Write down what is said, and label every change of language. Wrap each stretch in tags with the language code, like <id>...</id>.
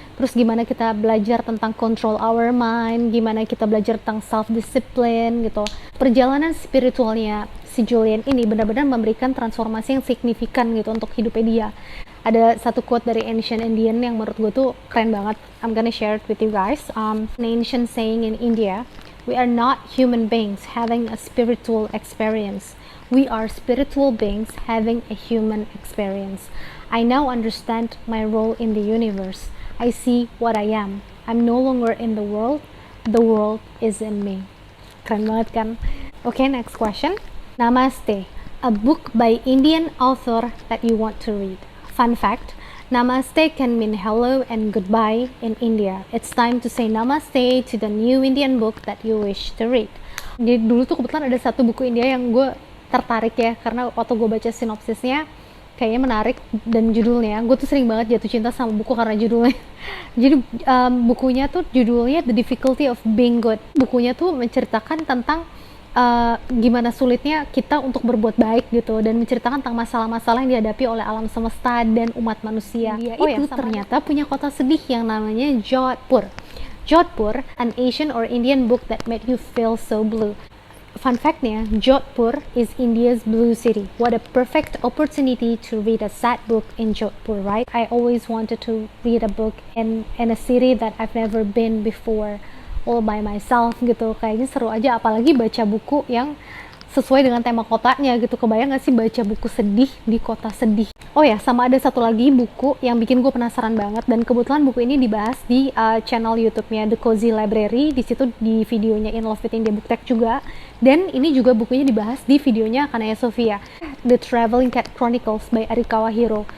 <id>Terus gimana kita belajar tentang</id> <en>control our mind,</en> <id>gimana kita belajar tentang self-discipline gitu. Perjalanan spiritualnya si Julian ini benar-benar memberikan transformasi yang signifikan gitu untuk hidupnya dia. Ada satu quote dari Ancient Indian yang menurut gue tuh keren banget.</id> <en>I'm gonna share it with you guys. An ancient saying in India, we are not human beings having a spiritual experience. We are spiritual beings having a human experience. I now understand my role in the universe. I see what I am. I'm no longer in the world is in me.</en> <id>Keren banget kan?</id> <en>Okay, next question. Namaste, a book by Indian author that you want to read. Fun fact, Namaste can mean hello and goodbye in India. It's time to say Namaste to the new Indian book that you wish to read.</en> <id>Jadi dulu tuh kebetulan ada satu buku India yang gue tertarik ya, karena waktu gue baca sinopsisnya kayaknya menarik, dan judulnya, gue tuh sering banget jatuh cinta sama buku karena judulnya. Jadi bukunya tuh judulnya The Difficulty of Being Good. Bukunya tuh menceritakan tentang gimana sulitnya kita untuk berbuat baik gitu, dan menceritakan tentang masalah-masalah yang dihadapi oleh alam semesta dan umat manusia. Dia itu ternyata punya kota sedih yang namanya Jodhpur.</id> <en>Jodhpur, an Asian or Indian book that made you feel so blue. Fun fact-nya, Jodhpur is India's blue city. What a perfect opportunity to read a sad book in Jodhpur, right? I always wanted to read a book in a city that I've never been before, all by myself gitu.</en> <id>Kayaknya seru aja, apalagi baca buku yang sesuai dengan tema kotanya gitu. Kebayang gak sih baca buku sedih di kota sedih? Oh ya, sama ada satu lagi buku yang bikin gue penasaran banget, dan kebetulan buku ini dibahas di channel YouTube-nya The Cozy Library. Di situ di videonya In Love with India Book Tag juga, dan ini juga bukunya dibahas di videonya Kanaya Sofia, The Traveling Cat Chronicles by Arikawa Hiro.</id>